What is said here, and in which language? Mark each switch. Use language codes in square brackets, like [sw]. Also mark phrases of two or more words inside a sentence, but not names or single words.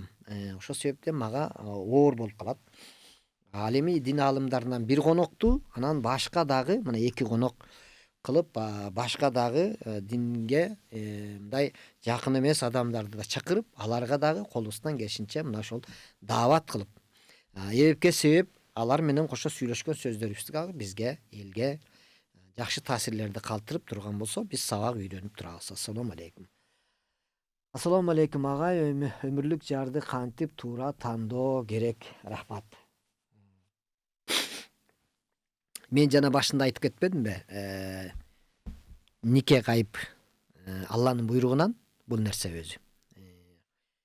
[ky] Ошол себептен мага оор болуп калат. Ал эми дин аалымдарынан бир конокту, анан башка дагы мына 2 конок кылып, башка дагы динге мындай жакын эмес адамдарды да чакырып, аларга дагы колубуздан келишинче мына ошол даават кылып, эбепке себеп алар менен кошо сүйлөшкөн сөздөрүбүз бизге, элге жакшы таасирлерди калтырып турган болсо, биз сабак үйрөнүп турабыз. [ar] السلام عليكم. السلام عليكم [ky] агай, өмүрлүк жарды кантип туура тандоо керек? Рахмат. Мен жана башында айтып кетпедимби? Нике кайып Алланын буйругунан бул нерсе өзү.